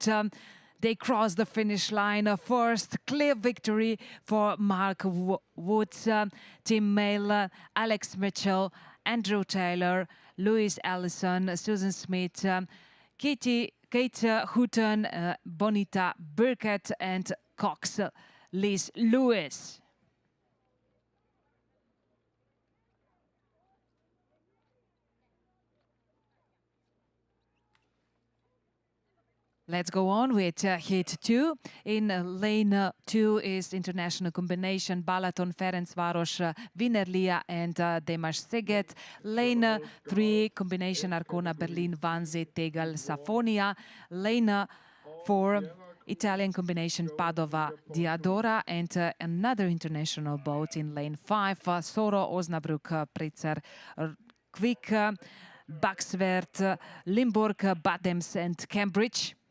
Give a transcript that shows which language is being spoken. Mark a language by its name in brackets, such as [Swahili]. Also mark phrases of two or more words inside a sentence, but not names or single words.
[English] They crossed the finish line. First clear victory for Mark Woods, Tim Mayle, Alex Mitchell, Andrew Taylor, Louis Allison, Susan Smith, Kate Houghton, Bonita Burkett and Cox, Liz Lewis. Let's go on with heat 2. In lane 2 is international combination Balaton, Ferencváros, Wienerlia and Demas Sziget. Lane 3 combination Arcona, Berlin, Vanzi, Tegel, Safonia. Lane 4 Italian combination Padova, Diadora and another international boat in lane 5 Soro, Osnabrück, Pritzer, Quick, Baxwert, Limburg, Badems and Cambridge.